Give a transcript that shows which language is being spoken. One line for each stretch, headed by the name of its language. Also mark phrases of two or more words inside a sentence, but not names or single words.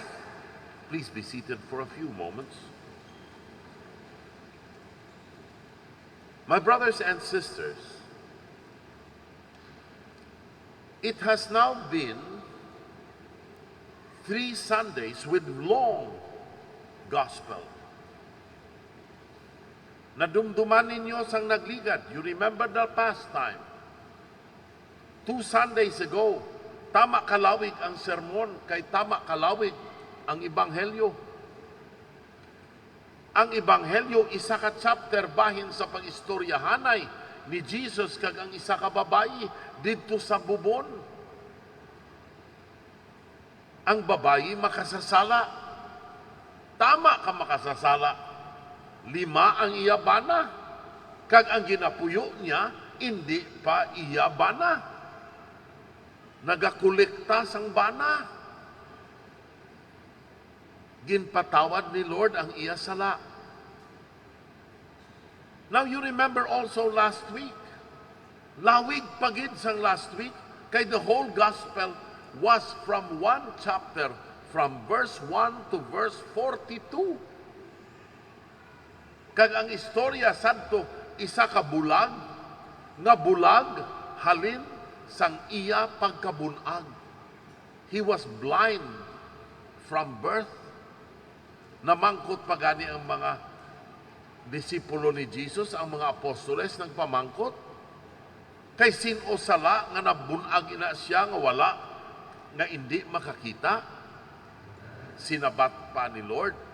English: Please be seated for a few moments. My brothers and sisters, it has now been 3 Sundays with long gospel.
Hiligaynon: Nadumduman ninyo sang nagligad.
English: You remember the past time. 2 Sundays ago,
Hiligaynon: tama kalawig ang sermon, kay tama kalawig ang Ebanghelyo. Ang Ebanghelyo, isa ka chapter bahin sa pag-istoryahanay ni Jesus kag ang isa ka babayi didto sa bubon. Ang babayi makasasala. Tama ka makasasala. 5 ang iyabana. Kag ang ginapuyo niya, hindi pa iyabana. Nagakolekta sang bana. Ginpatawad ni Lord ang iya sala.
English: Now you remember also last week.
Hiligaynon: Lawig pagid sang
English: last week. Kay the whole gospel was from 1 chapter, from verse 1 to verse 42.
Hiligaynon: Kag ang istorya sadto isa ka bulag, nga bulag halin sang iya pagkabunag.
English: He was blind from birth.
Hiligaynon: Namangkot pa gani ang mga disipulo ni Jesus, ang mga apostoles nagpamangkot. Kay sino sala nga nabunag ina siya nga wala, nga hindi makakita. Sinabat pa ni Lord.